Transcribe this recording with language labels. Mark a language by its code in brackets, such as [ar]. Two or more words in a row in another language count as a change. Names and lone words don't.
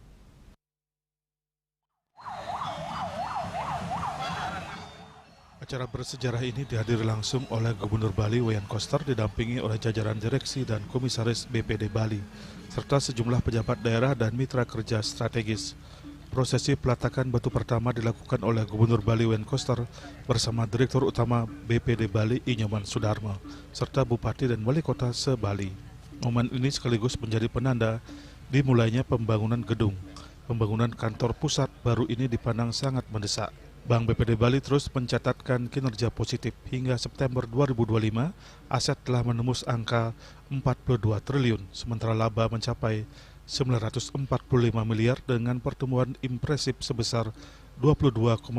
[id] Acara bersejarah ini dihadiri langsung oleh Gubernur Bali Wayan Koster didampingi oleh jajaran direksi dan komisaris BPD Bali, serta sejumlah pejabat daerah dan mitra kerja strategis. Prosesi peletakan batu pertama dilakukan oleh Gubernur Bali Wayan Koster bersama Direktur Utama BPD Bali Inyoman Sudarmo, serta Bupati dan Wali Kota se-Bali. Momen ini sekaligus menjadi penanda dimulainya pembangunan gedung. Pembangunan kantor pusat baru ini dipandang sangat mendesak. Bank BPD Bali terus mencatatkan kinerja positif. Hingga September 2025, aset telah menembus angka 42 triliun, sementara laba mencapai 945 miliar dengan pertumbuhan impresif sebesar 22,14%.